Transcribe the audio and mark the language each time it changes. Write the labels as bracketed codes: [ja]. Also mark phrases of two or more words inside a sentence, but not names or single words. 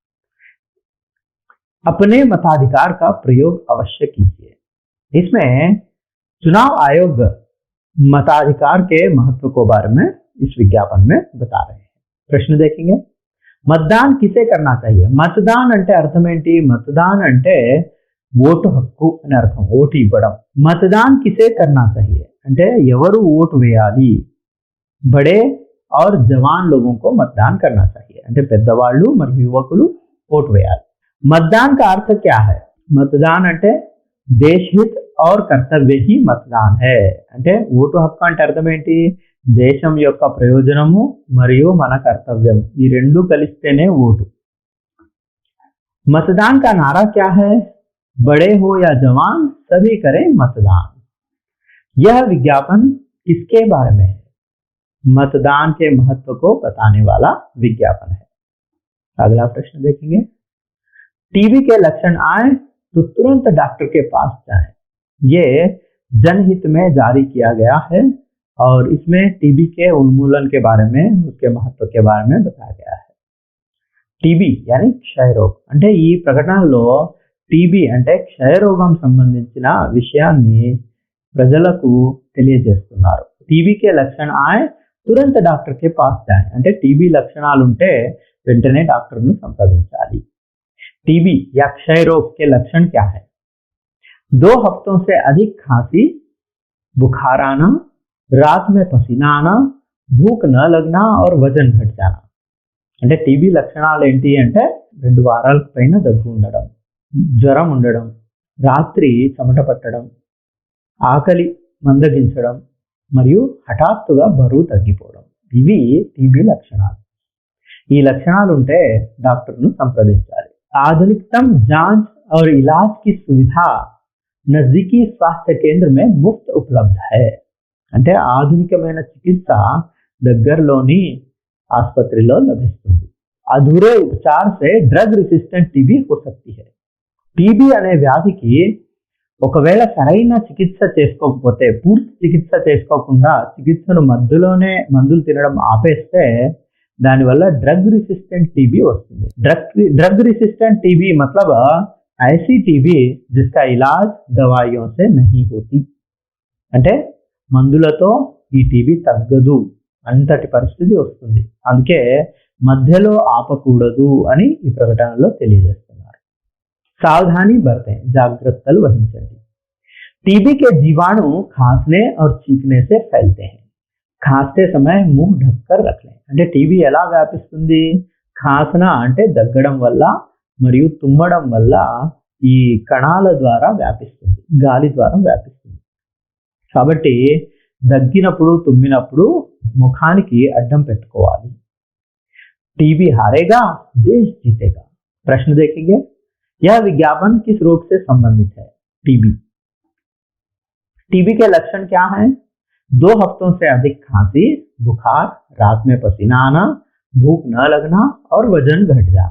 [hi] अपने मताधिकार का प्रयोग अवश्य कीजिए. इसमें चुनाव आयोग मताधिकार के महत्व को बारे में इस विज्ञापन में बता रहे हैं. प्रश्न देखेंगे. मतदान किसे करना चाहिए? [te] मतदान అంటే అర్థం ఏంటి? मतदान అంటే ఓటు హక్కు అని అర్థం, ఓటు ఇవ్వడం. [hi] मतदान किसे करना चाहिए [te] అంటే ఎవరు ఓటు వేయాలి? [hi] बड़े और जवान लोगों को मतदान करना चाहिए. [te] అంటే పెద్దవాళ్ళు మరియు యువకులు ఓటు వేయాలి. [hi] मतदान का अर्थ क्या है? मतदान అంటే देश हित और कर्तव्य ही मतदान है. [te] అంటే ఓటు హక్కు అంటే అర్థం ఏంటి? దేశం యొక్క ప్రయోజనము మరియు మన కర్తవ్యం ఈ రెండు కలిస్తేనే ఓటు. [hi] मतदान का नारा क्या है? बड़े हो या जवान सभी करें मतदान. यह विज्ञापन किसके बारे में है? मतदान के महत्व को बताने वाला विज्ञापन है. अगला प्रश्न देखेंगे. टीबी के लक्षण आए तो तुरंत डॉक्टर के पास जाएं. ये जनहित में जारी किया गया है और इसमें टीबी के उन्मूलन के बारे में, उसके महत्व के बारे में बताया गया है. [te] టీబీ यानी క్షయ రోగం. అంటే ఈ ప్రకటనలో టీబీ అంటే క్షయ రోగం సంబంధించిన విషయాన్ని ప్రజలకు తెలియజేస్తున్నారు. [hi] टीबी के लक्षण आए तुरंत डॉक्टर के पास जाए. [te] అంటే టీబీ లక్షణాలు ఉంటే వెంటనే డాక్టర్ను సంప్రదించాలి. [hi] टीबी या क्षय रोग के लक्षण क्या है? 2 हफ्तों से अधिक खांसी, बुखार आना, रात में पसीना आना, भूख न लगना और वजन घट जाना. [te] అంటే టీబీ లక్షణాలు ఏంటి అంటే 2 వారాలకు పైన దగ్గు ఉండడం, జ్వరం ఉండడం, రాత్రి చెమట పట్టడం, ఆకలి మందగించడం మరియు హఠాత్తుగా బరువు తగ్గిపోవడం. ఇవి టీబీ లక్షణాలు. ఈ లక్షణాలు ఉంటే డాక్టర్ను సంప్రదించాలి. [hi] आधुनिकतम जांच और इलाज की सुविधा नजदीकी स्वास्थ्य केंद्र में मुफ्त उपलब्ध है. [te] అంటే ఆధునికమైన చికిత్స దగ్గరలోని ఆసుపత్రిలో లభిస్తుంది. [hi] अधूरे उपचार से [en] drug resistant TB [hi] हो सकती है. [te] టీబీ అనే వ్యాధికి ఒకవేళ సరైన చికిత్స చేసుకోకపోతే, పూర్తి చికిత్స చేసుకోకుండా చికిత్సను మధ్యలోనే మందులు తినడం ఆపేస్తే దానివల్ల [en] drug resistant TB [te] वस्तुंदी. [en] drug resistant TB [hi] मतलब ऐसी टीबी जिसका इलाज दवाइयों से नहीं होती. [te] అంటే మందులతో ఈ టీబీ తగ్గదు అంతటి పరిస్థితి వస్తుంది. అందుకే మధ్యలో ఆపకూడదు అని ఈ ప్రకటనలో తెలియజేస్తున్నారు. [hi] सावधानी बरतें, [te] జాగ్రత్తలు వహించండి. [hi] टीबी के जीवाणु खांसने और छींकने से फैलते हैं. खांसते समय मुंह ढककर रख लें. [te] అంటే టీబీ ఎలా వ్యాపిస్తుంది? ఖాసన అంటే దగ్గడం వల్ల మరియు తుమ్మడం వల్ల ఈ కణాల ద్వారా వ్యాపిస్తుంది, గాలి ద్వారా వ్యాపిస్తుంది. కాబట్టి దగ్గినప్పుడు తుమ్మినప్పుడు ముఖానికి అడ్డం పెట్టుకోవాలి. [hi] टीबी हारेगा देश जीतेगा. प्रश्न देखेंगे. यह विज्ञापन किस रोग से संबंधित है? टीबी. टीबी के लक्षण क्या हैं? 2 हफ्तों से अधिक खांसी, बुखार, रात में पसीना आना, भूख न लगना और वजन घट जाना.